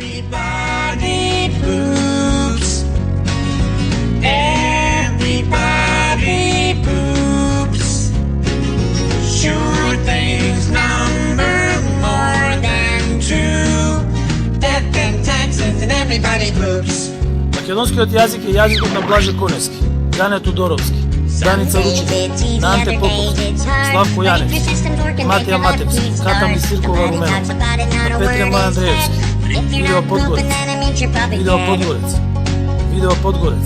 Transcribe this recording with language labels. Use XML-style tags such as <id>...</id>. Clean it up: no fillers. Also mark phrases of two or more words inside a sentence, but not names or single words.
<en>Everybody poops. Everybody poops. Sure things number more than two. Death and taxes and everybody poops.</en> <mk>Македонскиот јазик е јазикот на Блаже Коневски, Дане Тодоровски, Даница Ручевски, на Анте Поповски, Славко Јаневски, Матија Матевски, Ката Мисиркова Руменовска, на Петре Мој Андреевски, Видео Подгорец.</mk>